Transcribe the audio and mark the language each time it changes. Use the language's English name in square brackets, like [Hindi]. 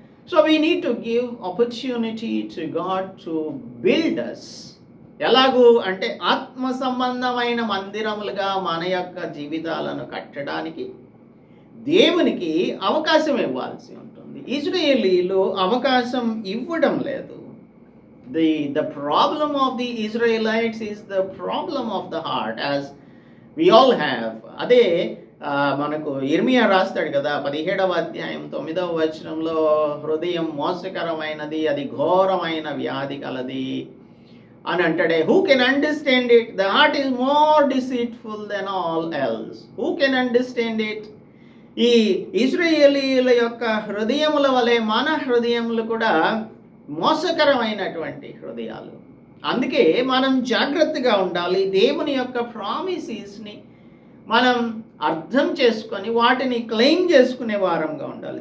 [English] So we need to give opportunity to God to build us. [Telugu] ఎలాగూ అంటే ఆత్మ సంబంధమైన మందిరములుగా మన యొక్క జీవితాలను కట్టడానికి దేవునికి అవకాశం ఇవ్వాల్సి ఉంటుంది. ఇజ్రాయేలీలు అవకాశం ఇవ్వడం లేదు. [English] The problem of the Israelites is the problem of the heart, as we all have. [Telugu] అదే మనకు ఇర్మియా రాస్తాడు కదా 17వ అధ్యాయం 9వ వచనంలో, హృదయం మోసకరమైనది, అది ఘోరమైన వ్యాధి కలది అని అంటాడే. [English] Who can understand it? The heart is more deceitful than all else. Who can understand it? [Telugu] ఈ ఇశ్రాయేలీయుల యొక్క హృదయముల వలె మన హృదయములు కూడా మోసకరమైనటువంటి హృదయాలు. అందుకే మనం జాగ్రత్తగా ఉండాలి. దేవుని యొక్క ప్రామిసెస్ని మనం అర్థం చేసుకొని వాటిని క్లెయిమ్ చేసుకునే వారంగా ఉండాలి.